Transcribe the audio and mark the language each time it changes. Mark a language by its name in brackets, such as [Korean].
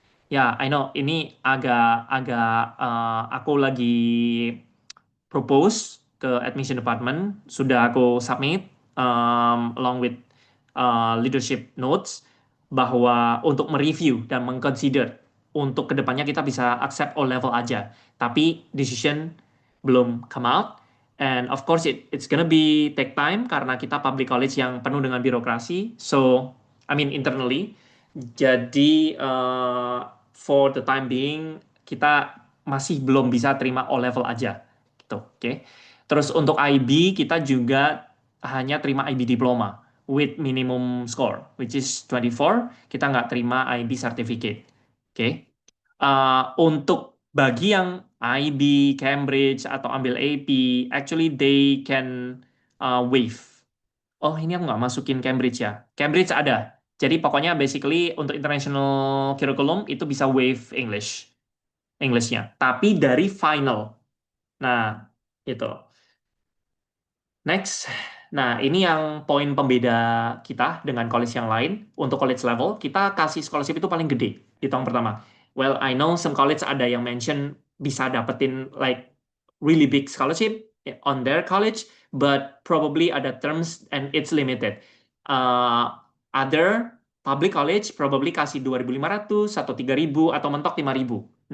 [Indonesian] Ya, [English] I know [Indonesian] ini agak agak aku lagi propose ke admission department, sudah aku submit [English] along with leadership notes [Indonesian] bahwa untuk mereview dan mengconsider untuk kedepannya kita bisa [English] accept all level [Indonesian] aja. Tapi decision belum [English] come out. And of course it's gonna be take time [Indonesian] karena kita public college yang penuh dengan birokrasi. [English] So internally. [Indonesian] Jadi [English] for the time being [Indonesian] kita masih belum bisa terima O level aja gitu. Oke. Terus untuk IB kita juga hanya terima IB diploma [English] with minimum score which is 24. [Indonesian] Kita nggak terima IB certificate. Oke. Untuk bagi yang IB, Cambridge atau ambil AP, [English] actually they can waive. [Indonesian] Oh, ini aku nggak masukin Cambridge ya. Cambridge ada. Jadi pokoknya basically untuk international curriculum itu bisa waive Englishnya. Tapi dari final. Nah, itu. Next. Nah, ini yang poin pembeda kita dengan college yang lain. Untuk college level, kita kasih scholarship itu paling gede di tahun pertama. [English] Well, I know some college [Indonesian] ada yang [English] mention [Indonesian] bisa dapetin [English] like really big scholarship on their college, but probably ada terms and it's limited. [Indonesian] Other public college probably kasih 2.500 atau 3.000 atau mentok 5.000.